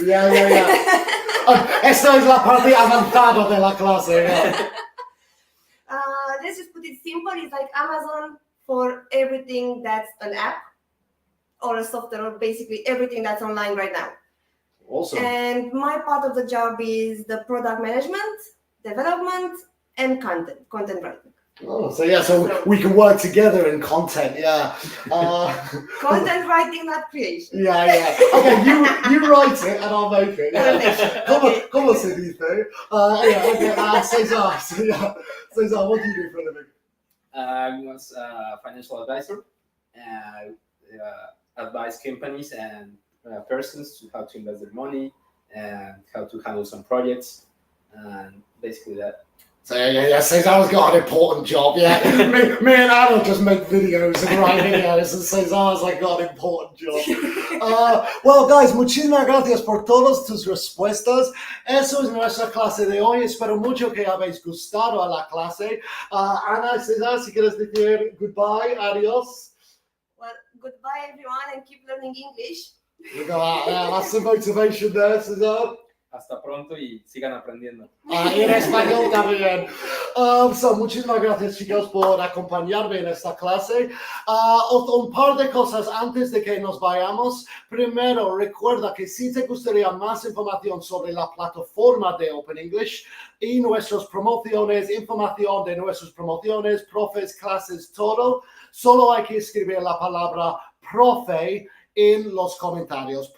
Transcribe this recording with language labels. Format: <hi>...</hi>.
<en>Yeah.</en> <es>Esto es la parte avanzada de la clase.</es> <en>Yeah. Let's just put it simple. It's like Amazon for everything that's an app or a software, or basically everything that's online right now. Awesome. And my part of the job is the product management, development, and content writing. Oh, so we can work together in content, yeah. Content writing, not creation. Yeah. Okay, you write it and I'll make it. Yeah.</en> <es>¿Cómo se dice?</es> <en>César. César, what do you do for a living? I was a financial advisor and advise companies and persons to how to invest their money and how to handle some projects, and basically that. So Cesar's got an important job, yeah. me and Anna just make videos and write videos, and Cesar's got an important job. Well, guys,</en> <es>muchísimas gracias por todas tus respuestas. Eso es nuestra clase de hoy. Espero mucho que habéis gustado a la clase. Ana, Cesar, si quieres decir goodbye, adiós.</es> <en>Well, goodbye everyone, and keep learning English. That's the motivation there, Cesar.</en> <es>Hasta pronto y sigan aprendiendo. Y en español también. Muchísimas gracias, chicos, por acompañarme en esta clase. Un par de cosas antes de que nos vayamos. Primero, recuerda que si te gustaría más información sobre la plataforma de Open English y nuestras promociones, información de nuestras promociones, profes, clases, todo, solo hay que escribir la palabra profe en los comentarios.</es>